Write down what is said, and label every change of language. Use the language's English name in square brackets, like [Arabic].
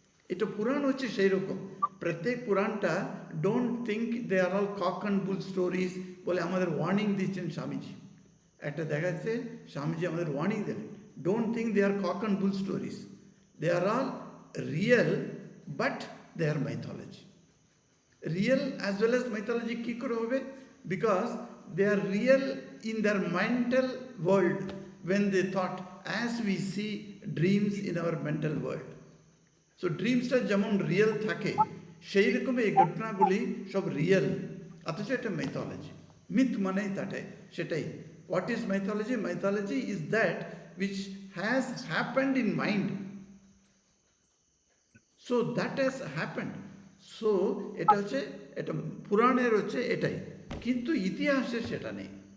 [Bangla] এটা পুরাণ হচ্ছে সেই রকম। প্রত্যেক পুরাণটা [English] don't think they are all cock and bull stories [Bangla] বলে আমাদের ওয়ার্নিং দিচ্ছেন স্বামীজি। একটা দেখা যাচ্ছে স্বামীজি আমাদের warning then, [English] Don't think they are cock and bull stories, they are all real, but they are mythology. Real as well as mythology [Bangla] কী করে হবে? [English] Because they are real in their mental world when they thought as we see dreams in our mental world. [Bangla] So ড্রিমসটা যেমন real থাকে, সেই রকম এই ঘটনাগুলি সব real, অথচ এটা মাইথোলজি। মিথ মানেই সেটাই। [English] What is mythology? Mythology is that which has happened in mind. So that has happened. [Bangla] So এটা হচ্ছে, এটা পুরাণের হচ্ছে এটাই, কিন্তু ইতিহাসে সেটা নেই।